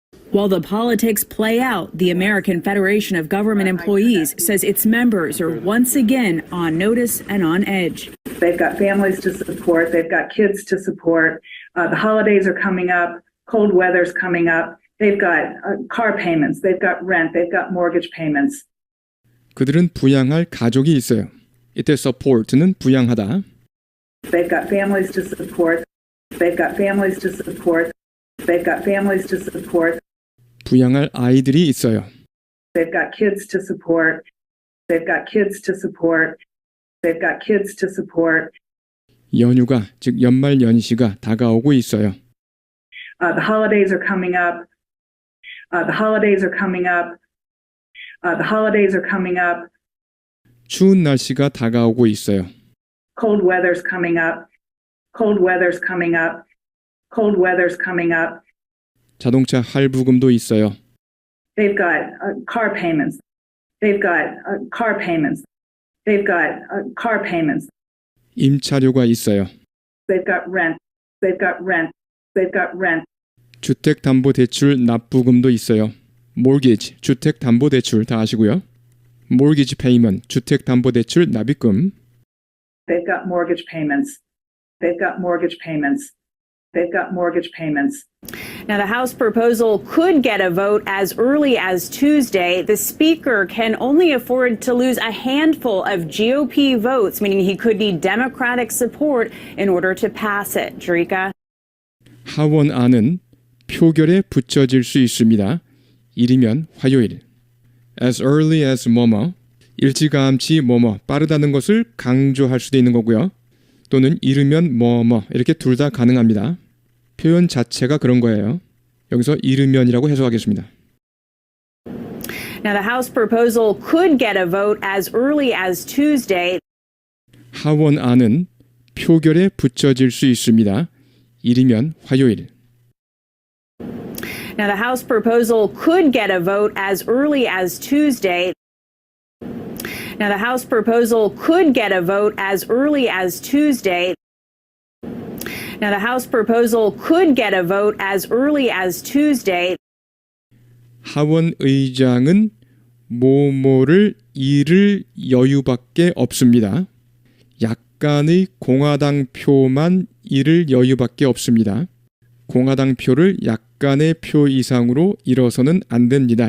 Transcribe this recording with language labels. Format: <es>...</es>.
<en>While the politics play out, the American Federation of Government Employees says its members are once again on notice and on edge. They've got families to support. They've got kids to support. The holidays are coming up. Cold weather's coming up. They've got car payments. They've got rent. They've got mortgage payments.</en> <ko>그들은 부양할 가족이 있어요. 이때 support는 부양하다.</ko> <en>They've got families to support. They've got families to support. They've got families to support.</en> <ko>부양할 아이들이 있어요.</ko> <en>They've got kids to support. They've got kids to support. They've got kids to support.</en> <ko>연휴가 즉 연말 연시가 다가오고 있어요.</ko> <en>The holidays are coming up. The holidays are coming up. The holidays are coming up.</en> <ko>추운 날씨가 다가오고 있어요.</ko> <en>Cold weather's coming up. Cold weather's coming up. Cold weather's coming up.</en> <ko>자동차 할부금도 있어요.</ko> <en>They've got car payments. They've got car payments. They've got car payments.</en> <ko>임차료가 있어요.</ko> <en>They've got rent. They've got rent. They've got rent.</en> <ko>주택담보대출 납부금도 있어요. mortgage, 주택담보대출 다 아시고요.</ko> <en>mortgage payment,</en> <ko>주택담보대출 납입금.</ko> <en>They've got mortgage payments. They've got mortgage payments. They've got mortgage payments. Now, the House proposal could get a vote as early as Tuesday. The Speaker can only afford to lose a handful of GOP votes, meaning he could need Democratic support in order to pass it. Jerika?</en> <ko>하원안은 표결에 붙여질 수 있습니다. 이르면 화요일.</ko> <en>as early as</en> <ko>뭐뭐, 일찌감치 뭐뭐, 빠르다는 것을 강조할 수도 있는 거고요. 또는 이르면 뭐뭐 이렇게 둘 다 가능합니다. 표현 자체가 그런 거예요. 여기서 이르면이라고 해석하겠습니다.</ko> <en>Now, the House proposal could get a vote as early as Tuesday.</en> <ko>하원안은 표결에 붙여질 수 있습니다. 이르면 화요일.</ko> <en>Now, the House proposal could get a vote as early as Tuesday. Now, the House proposal could get a vote as early as Tuesday. Now, the House proposal could get a vote as early as Tuesday.</en> <ko>하원 의장은 뭐뭐를 잃을 여유밖에 없습니다. 약간의 공화당 표만 잃을 여유밖에 없습니다. 공화당 표를 약간의 표 이상으로 잃어서는 안 됩니다.</ko>